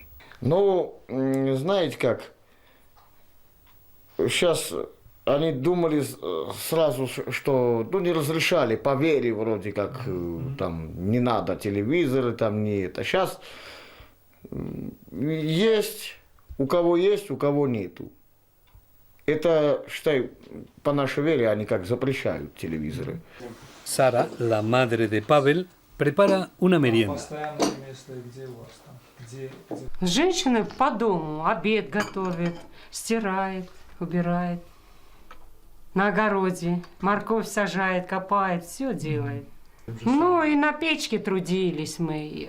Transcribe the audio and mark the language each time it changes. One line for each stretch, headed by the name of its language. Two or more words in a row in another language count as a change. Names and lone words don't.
Russian: Но, знаете как, сейчас они думали сразу, что, не разрешали по вере вроде как, там, не надо телевизоры, там, не это. Сейчас есть, у кого нету. Это, считай, по нашей вере, они как запрещают телевизоры.
Spanish: Sara, la madre de Pavel, prepara una merienda.
Russian: Женщина по дому обед готовит, стирает, убирает. На огороде морковь сажает, копает, все делает. И на печке трудились мы.